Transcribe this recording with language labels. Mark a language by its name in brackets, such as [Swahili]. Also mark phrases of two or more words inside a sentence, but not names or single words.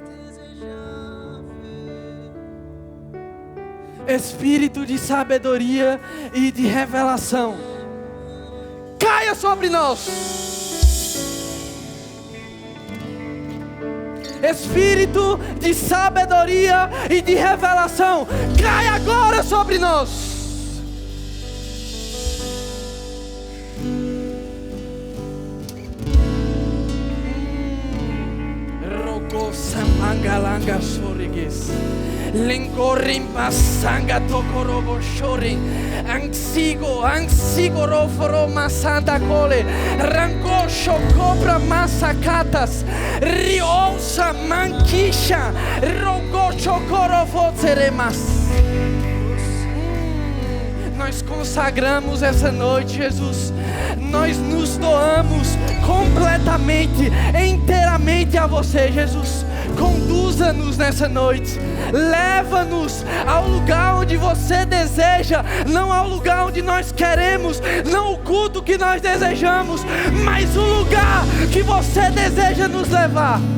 [Portuguese] Espírito de sabedoria e de revelação, caia sobre nós. Espírito de sabedoria e de revelação, caia agora sobre nós. Mangalanga sorigis, lengorim basanga tokorobo shoring, angsigo roforo masanta cole, rango shokobra masakatas, riosa mankisha, rogo chokoro fotseremas. Nós consagramos essa noite, Jesus. Nós nos doamos completamente, inteiramente a você, Jesus. Conduza-nos nessa noite. Leva-nos ao lugar onde você deseja, não ao lugar onde nós queremos, não o culto que nós desejamos, mas o lugar que você deseja nos levar.